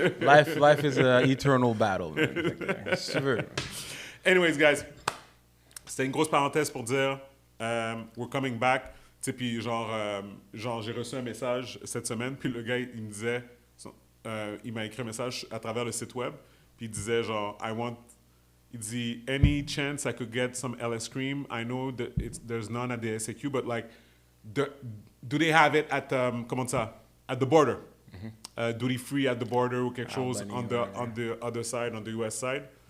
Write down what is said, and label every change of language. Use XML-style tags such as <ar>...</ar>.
<en>Life is an eternal battle. Man.</en> <fr>Fait que, si tu veux.</fr> <en>Anyways, guys,</en> <fr>c'était une grosse parenthèse pour dire</fr> <en>we're coming back.</en> <fr>Tu sais, puis genre j'ai reçu un message cette semaine, puis le gars, il me disait, il m'a écrit un message à travers le site web, puis il disait genre, il dit,</fr> <en>any chance I could get some LS cream? I know that there's none at the SAQ, but like, do they have it at,</en> <fr>comment ça,</fr> <en>at the border? Duty free at the border</en> <fr>ou quelque chose</fr> <en>Albany, on the other side, on the US side.</en>